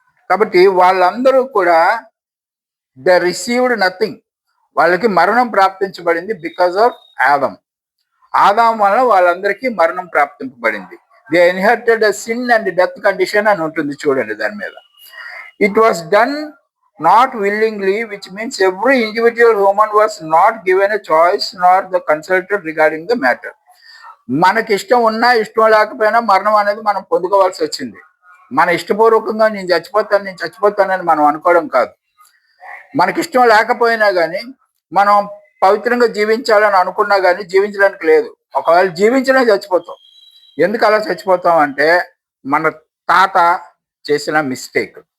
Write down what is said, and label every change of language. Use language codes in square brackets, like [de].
[te] కాబట్టి వాళ్ళందరూ కూడా [en] They received nothing. [te] వాళ్ళకి మరణం ప్రాప్తించబడింది [en] because of [te] ఆదం. ఆదాం వల్ల వాళ్ళందరికీ మరణం ప్రాప్తింపబడింది. [en] they inherited a sin and death condition [te] అని ఉంటుంది చూడండి దాని మీద. [en] It was done not willingly, which means every individual human was not given a choice nor the consulted regarding the matter. [te] మనకి ఇష్టం ఉన్నా ఇష్టం లేకపోయినా మరణం అనేది మనం పొందుకోవాల్సి వచ్చింది. మన ఇష్టపూర్వకంగా నేను చచ్చిపోతానని మనం అనుకోవడం కాదు. మనకి ఇష్టం లేకపోయినా కానీ, మనం పవిత్రంగా జీవించాలని అనుకున్నా కానీ జీవించడానికి లేదు. ఒకవేళ జీవించినా చచ్చిపోతాం. ఎందుకు అలా చచ్చిపోతాం అంటే మన తాత చేసిన మిస్టేక్.